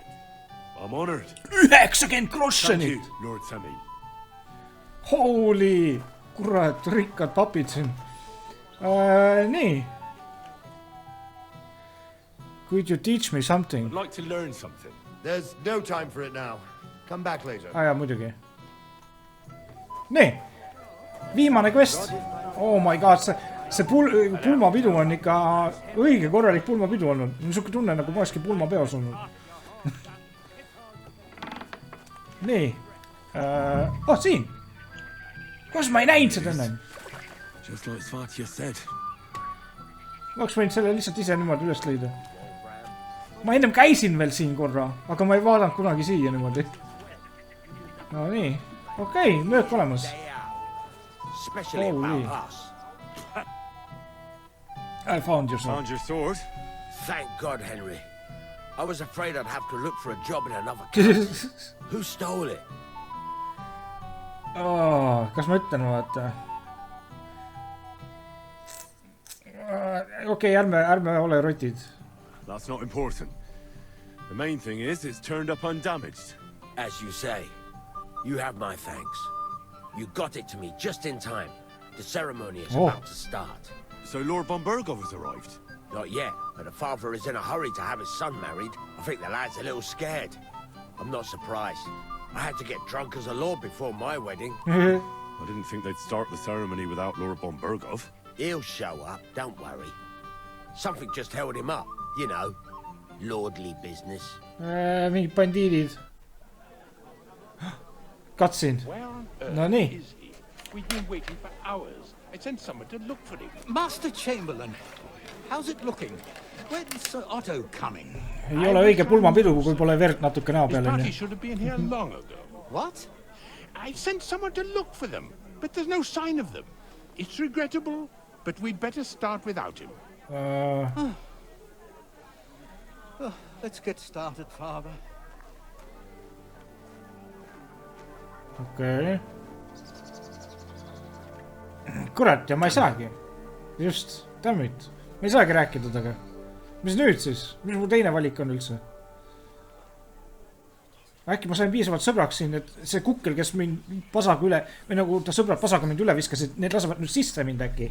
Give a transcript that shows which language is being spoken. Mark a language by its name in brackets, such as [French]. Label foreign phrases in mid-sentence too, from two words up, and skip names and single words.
[English] I'm honored. 90 grossonit! Thank you, Lord Semine. Holy, [Estonian] kurat, rikkad papid siin. Nii. [English] Could you teach me something? I'd like to learn something. There's no time for it now. Come back later. [Estonian] Jaa, muidugi. Nii. Viimane quest. [English] Oh my god, [Estonian] see pulmapidu on ikka õige korralik pulmapidu olnud. Niisugune tunne, nagu ma olekski pulmapeos olnud. Nii. Siin. Kas ma ei näinud seda enne? [English] Just like Svatja said. [Estonian] Ma oleks võinud selle lihtsalt ise niimoodi üles leida. Ma ennem käisin veel siin korra, aga ma ei vaadanud kunagi siia niimoodi. No nii. Okei, möök olemas. [English] Holy. I found your sword. Found your sword? Thank God, Henry. I was afraid I'd have to look for a job in another country. Who stole it? [Estonian] Kas ma ütlen, vaata? Okei, ärme ole rotid. [English] That's not important. The main thing is it's turned up undamaged. As you say, you have my thanks. You got it to me just in time. The ceremony is about to start. So Lord von Bergow has arrived? Not yet, but the father is in a hurry to have his son married. I think the lad's a little scared. I'm not surprised. I had to get drunk as a lord before my wedding. I didn't think they'd start the ceremony without Lord von Bergow. He'll show up, don't worry. Something just held him up, you know. Lordly business. [Estonian] Mingid bandiidid. Katsin. No nii. [English] We've been waiting for hours. I sent someone to look for him. Master Chamberlain, how's it looking? When's Sir Otto coming? [Estonian] Ei ole õige pulmapidu, kui pole verd natuke näo peal. [English] His party should have been here long ago. What? I sent someone to look for them, but there's no sign of them. It's regrettable, but we'd better start without him. Let's get started, father. [Estonian] Okei. Kurat, ja ma ei saagi. [English] Just, dammit. [Estonian] Ma ei saagi rääkida taga. Mis nüüd siis? Mis mu teine valik on üldse? Äkki ma sain piisavalt sõbraks siin, et see kukkel, kes mind pasaga üle, või nagu ta sõbrad pasaga mind üle viskasid, need lasevad nüüd sisse mind äkki.